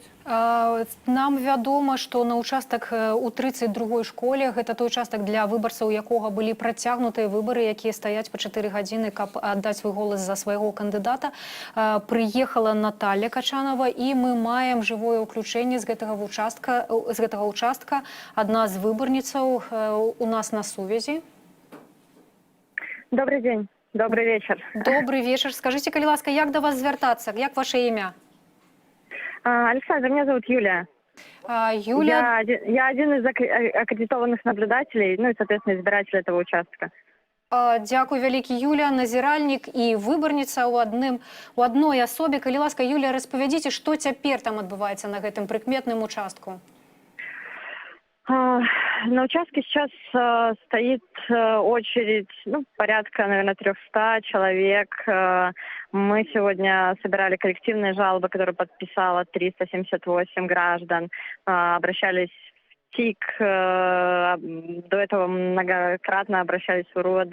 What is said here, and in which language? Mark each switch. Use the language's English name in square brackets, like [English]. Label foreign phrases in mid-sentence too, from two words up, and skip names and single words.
[Belarusian] Нам вядома, што на ўчастак у 32-й школе, гэта той участак для выбарцаў, якога былі працягнутыя выбары, якія стаяць па 4 гадзіны, каб аддаць свой голас за свайго кандыдата, прыехала Наталья Качанова, і мы маем жывое ўключэнне з гэтага участка. Адна з выбарніцаў у нас на сувязі. [Russian] Добрый день. Добрый вечер. Добрый вечер. Скажите, [Belarusian] калі ласка, як до вас звяртацца? Як ваше імя? [Russian] Александр, меня зовут Юлия. Юлия? Я один из аккредитованных наблюдателей, ну и, соответственно, избиратель этого участка. [Belarusian] Дякую вялікі, Юлія, назіральнік і выбарніца у адной асобе. Калі ласка, Юлія, распавядзіце, што цяпер там адбываецца на гэтым прыкметным участку? [Russian] На участке сейчас стоит очередь, ну, порядка, наверное, 300 человек. Мы сегодня собирали коллективные жалобы, которые подписало 378 граждан. Обращались в ТИК, до этого многократно обращались в УРОД.